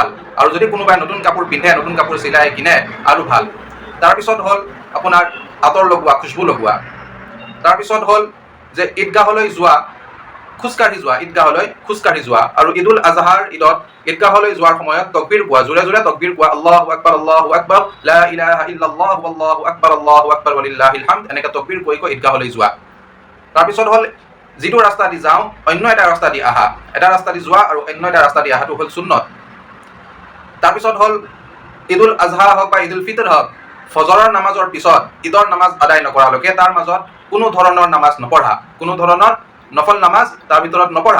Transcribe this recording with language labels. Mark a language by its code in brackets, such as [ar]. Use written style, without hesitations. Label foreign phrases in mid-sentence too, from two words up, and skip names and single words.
[as] আৰু যদি কোনোবাই নতুন কাপোৰ পিন্ধে, নতুন কাপোৰ চিলাই কিনে আৰু ভাল। তাৰপিছত হ'ল আপোনাৰ আতৰ লগোৱা, খুচবু লগোৱা। তাৰপিছত হ'ল যে ঈদগাহলৈ যোৱা, ঈদগাহলৈ খোজকাঢ়ি যোৱা। আৰু ঈদুল আজহাৰ ঈদত ঈদগাহলৈ যোৱাৰ সময়ত তকবীৰ কোৱা, জোৰে জোৰে তকবীৰ কোৱা, [ar] الله أكبر لا إله إلا الله الله أكبر ولله الحمد, [as] এনেকৈ তকবীৰ কৈ কৈ ঈদগাহলৈ যোৱা। তাৰপিছত হ'ল যিটো ৰাস্তা দি যাওঁ অন্য এটা ৰাস্তা দি আহা, এটা ৰাস্তা দি যোৱা আৰু অন্য এটা ৰাস্তা দি আহাটো হ'ল সুন্নত। তাৰপিছত হ'ল ঈদুল আজহা হওক বা ঈদুল ফিতৰ হওক, ফজৰৰ নামাজৰ পিছত ঈদৰ নামাজ আদায় নকৰালৈকে তাৰ মাজত কোনো ধৰণৰ নামাজ নপঢ়া, কোনো ধৰণৰ নফল নামাজ তাৰ ভিতৰত নপঢ়া।